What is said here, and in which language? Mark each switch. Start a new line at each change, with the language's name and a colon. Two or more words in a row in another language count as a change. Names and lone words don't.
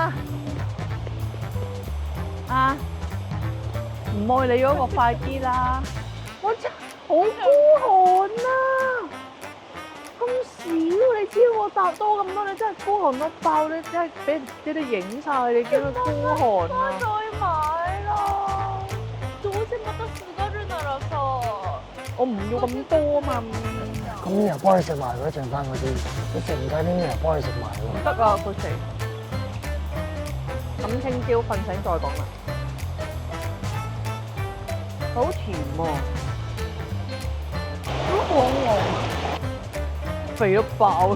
Cantonese: 啊！唔愛你嗰個快啲啦！我真係好孤寒啊！咁少，你知我搭多咁多，你真係孤寒到爆！你真係俾你哋影晒，你叫佢孤寒啊！再買啦，
Japanese: どうせまたすがるならさ。
Cantonese: 我唔要咁多啊嘛。咁呢日幫你食埋嗰剩翻嗰啲，你食唔晒啲呢日幫你食埋喎。唔得啊，佢食。咁聽朝瞓醒再講啦。好甜喎，好可愛，肥到爆。